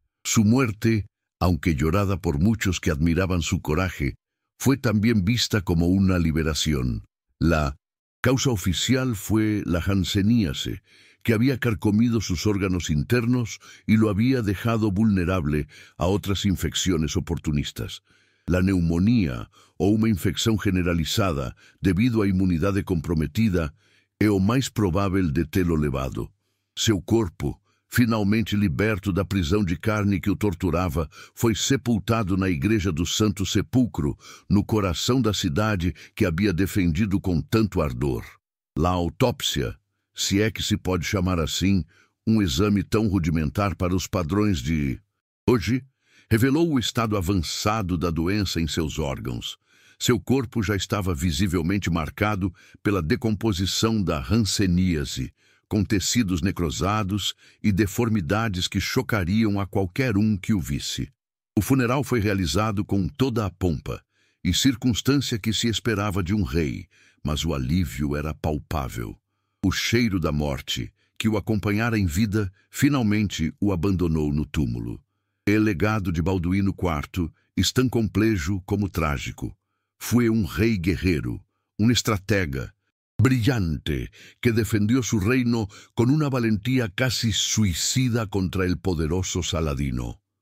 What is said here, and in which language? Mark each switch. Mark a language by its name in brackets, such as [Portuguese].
[Spanish] Su muerte, aunque llorada por muchos que admiraban su coraje, fue también vista como una liberación. La causa oficial fue la hanseníase, que había carcomido sus órganos internos y lo había dejado vulnerable a otras infecciones oportunistas. la neumonía [Portuguese] ou uma infecção generalizada devido à imunidade comprometida é o mais provável de tê-lo levado. Seu corpo, finalmente liberto da prisão de carne que o torturava, foi sepultado na igreja do Santo Sepulcro, no coração da cidade que havia defendido com tanto ardor. A autópsia, se é que se pode chamar assim, um exame tão rudimentar para os padrões de hoje, revelou o estado avançado da doença em seus órgãos. Seu corpo já estava visivelmente marcado pela decomposição da hanseníase, com tecidos necrosados e deformidades que chocariam a qualquer um que o visse. O funeral foi realizado com toda a pompa e circunstância que se esperava de um rei, mas o alívio era palpável. O cheiro da morte, que o acompanhara em vida, finalmente o abandonou no túmulo. [Spanish] El legado de Balduíno IV es tan complejo como trágico. Fue un rey guerrero, un estratega, brillante, que defendió su reino con una valentía casi suicida contra el poderoso Saladino.